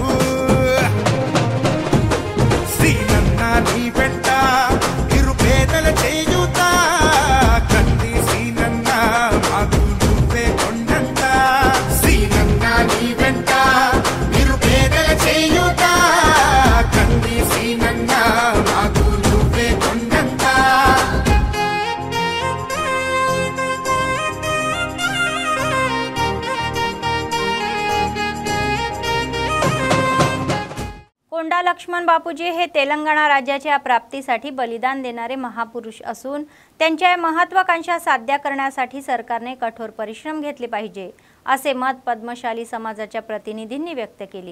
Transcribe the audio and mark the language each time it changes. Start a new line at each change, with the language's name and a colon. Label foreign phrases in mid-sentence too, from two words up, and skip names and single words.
Telugu: సీనన్న నీ వెంట నిరుపేదల చేయూత, కంది సీనన్న మాకు నువ్వే కొండంత. సీనన్న నీ వెంట నిరుపేదల చేయూత, కంది సీనన్న మాకు నువ్వే కొండంత.
Marathi: कोंडा लक्ष्मण बापूजी हे तेलंगणा राज्याच्या प्राप्तीसाठी बलिदान देणारे महापुरुष असून त्यांच्या या महत्त्वाकांक्षा साध्य करण्यासाठी सरकारने कठोर परिश्रम घेतले पाहिजे असे मत पद्मशाली समाजाच्या प्रतिनिधींनी व्यक्त केले.